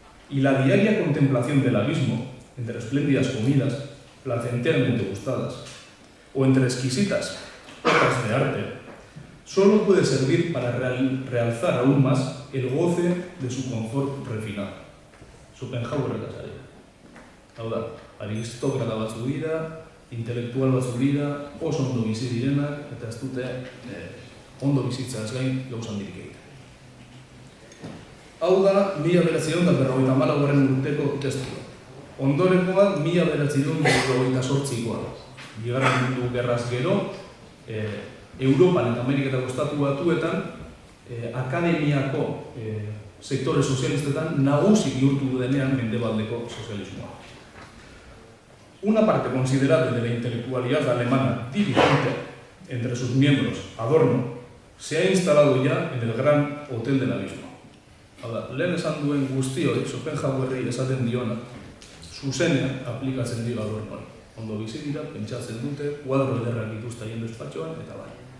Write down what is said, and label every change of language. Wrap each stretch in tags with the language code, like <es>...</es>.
<es>Y la diaria contemplación del abismo, entre espléndidas comidas, placenteramente gustadas, o entre exquisitas obras de arte, solo puede servir para realzar aún más el goce de su confort refinado.</es> <eu>Schopenhauerrek azari. Hau da, aristokrata batzuk dira, intelektual batzuk dira, oso ondo bizi direnak, eta ez dute ondo bizitzaz gain gauza handirik egiten. Hau da, 1954 urteko testua. Ondorengoa 1958koa. Bigarren Mundu Gerraz gero, Europan eta Ameriketako Estatu Batuetan akademiako sektore sozialistetan nagusi bihurtu denean mendebaldeko sozialismoa.</eu> <es>Una parte considerable de la intelectualidad alemana dirigente, entre sus miembros Adorno, se ha instalado ya en el gran hotel del abismo.</es> <eu>Lehen esan duen guztioi, Schopenhauerrei esaten diona, zuzenean aplikatzen dira Adornoan. Ondo bizi dira, pentsatzen dute, kuadro ederrak dituzte haien despatxoan, eta bai.</eu>